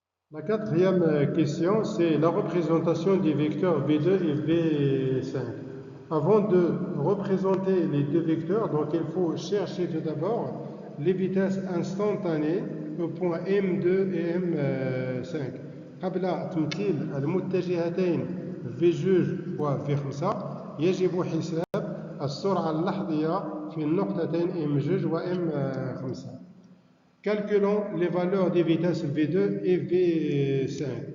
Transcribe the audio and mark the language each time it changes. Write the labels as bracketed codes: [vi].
[fr] La quatrième question, c'est la représentation des vecteurs V2 et V5. Avant de représenter les deux vecteurs, donc il faut chercher tout d'abord les vitesses instantanées au point M2 et M5. [ar] قبل تمثيل المتجهتين V2 و V5 يجب حساب السرعة اللحظية في النقطتين M2 و M5. [fr] Calculons les valeurs des vitesses V2 et V5.